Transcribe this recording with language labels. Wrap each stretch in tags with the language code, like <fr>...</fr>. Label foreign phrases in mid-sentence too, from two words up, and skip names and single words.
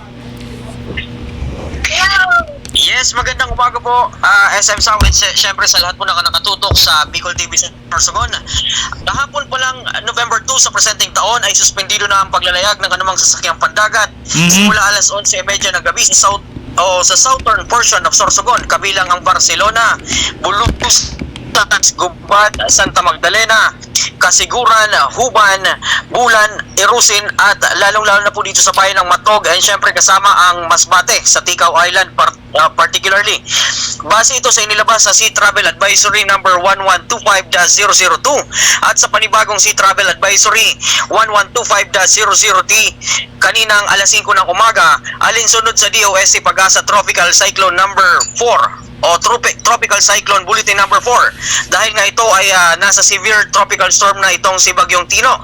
<tl>Yes, magandang umaga po, SM South, and syempre sa lahat po na nakatutok sa Bicol TV sa Sorsogon. Kahapon pa lang, November 2 sa presenteng taon ay suspendido na ang paglalayag ng anumang sasakyang pandagat simula alas 11:30 ng gabi sa</tl> <en>southern portion of Sorsogon,</en> <tl>kabilang ang Barcelona, Bulucos, Gubat, Santa Magdalena, Kasiguran, Huban, Bulan, Irusin at lalong-lalo na po dito sa bayan ng Matnog, and syempre kasama ang Masbate sa Ticao Island particularly. Base ito sa inilabas sa Sea Travel Advisory number 1125-002 at sa panibagong Sea Travel Advisory 1125-00T kaninang alas 5 ng umaga, alinsunod sa DOSC Pag-asa Tropical Cyclone number 4 o Tropical Cyclone Bulletin number 4 dahil nga ito ay nasa</tl> <en>severe tropical storm</en> <tl>na itong si Bagyong Tino.</tl>